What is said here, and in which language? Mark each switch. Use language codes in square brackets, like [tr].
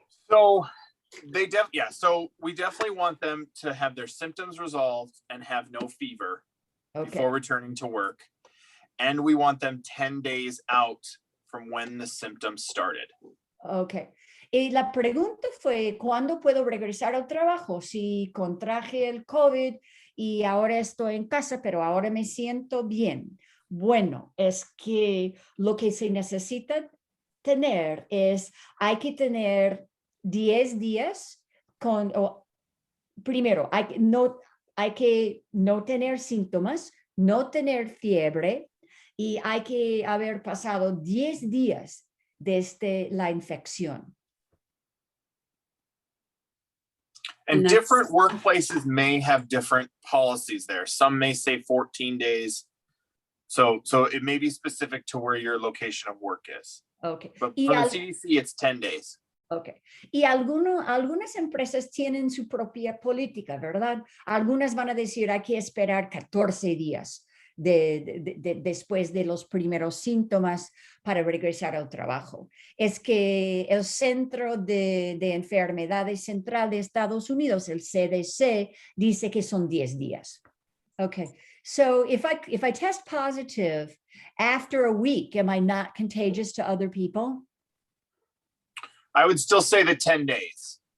[en] So so we definitely want them to have their symptoms resolved and have no fever before returning to work. And we want them 10 days out from when the symptoms started. Okay. [es] Y la pregunta fue, ¿cuándo puedo regresar al trabajo? Si contraje el COVID y ahora estoy en casa, pero ahora me siento bien. Bueno, es que lo que se necesita tener hay que tener 10 días primero, hay que no tener síntomas, no tener fiebre y hay que haber pasado 10 días desde la infección. [en] And And that's- different workplaces may have different policies there. Some may say 14 days. So it may be specific to where your location of work is. Okay. But [es] Y [en] for the [es] al- [en] CDC, it's 10 days. Ok. [es] Y algunas empresas tienen su propia política, ¿verdad? Algunas van a decir hay que esperar 14 días después de los primeros síntomas para regresar al trabajo. Es que el Centro de Enfermedades Central de Estados Unidos, el CDC, dice que son 10 días. [en] Okay, so if I test positive after a week, am I not contagious to other people? I would still say the 10 days